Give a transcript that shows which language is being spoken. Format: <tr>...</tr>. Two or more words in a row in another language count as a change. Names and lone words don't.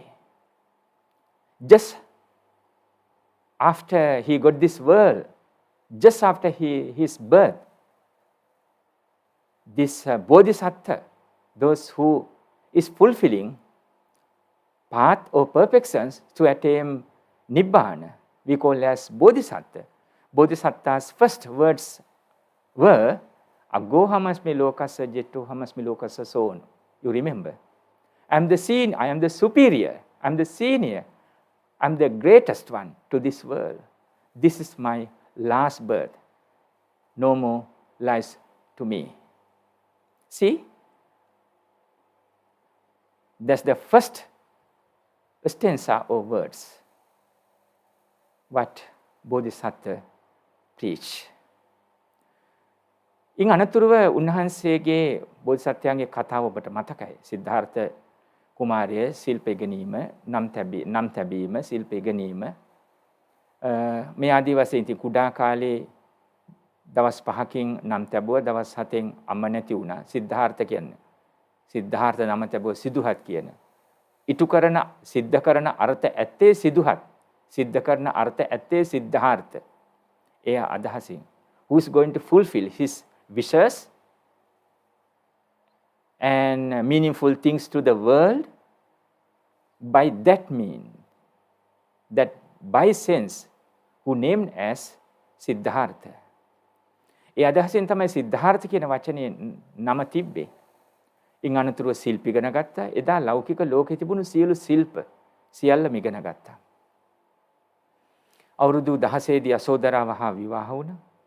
<en>Just after he got this world, just after his birth, this Bodhisattva, those who is fulfilling path or perfections to attain Nibbana, we call as Bodhisattva. Bodhisattva's first words were</en> <pi>Aggo hamasmi lokassa, jetto hamasmi lokassa,</pi> <en>so on. You remember? I am the superior, I am the senior, I am the greatest one to this world. This is my last birth. No more lives to me. See, that's the first stanza of words what Bodhisattva preach.</en> <si>ඉන් අනතුරුව උන්වහන්සේගේ බෝධිසත්වයන්ගේ කතාව ඔබට මතකයි. සිද්ධාර්ථ කුමාරය ශිල්ප ඉගෙනීම, නම් තැබීම, ශිල්ප ඉගෙනීම මේ ආදී වශයෙන් ඉතින් කුඩා කාලේ දවස් 5කින් නම් තැබුවා, දවස් 7න් අම්ම නැති වුණා. සිද්ධාර්ථ කියන්නේ සිද්ධාර්ථ නම තැබුව සිදුහත් කියන. ඉටු කරන සිද්ධ කරන අර්ථ ඇත්තේ සිදුහත්. සිද්ධ කරන අර්ථ ඇත්තේ සිද්ධාර්ථ. එය අදහසින්</si> <en>who is going to fulfill his wishes and meaningful things to the world by that mean, that by sense who named as Siddhartha.</en> <si>ඒ අදහසින් තමයි සිද්ධාර්ථ කියන වචනේ නම තිබ්බේ. ඉන් අනතුරුව ශිල්ප ඉගෙන ගත්තා. එදා ලෞකික ලෝකේ තිබුණු සියලු ශිල්ප සියල්ලම ඉගෙන ගත්තා. අවුරුදු 16 දී යසෝදරාව හා විවාහ වුණා.</si>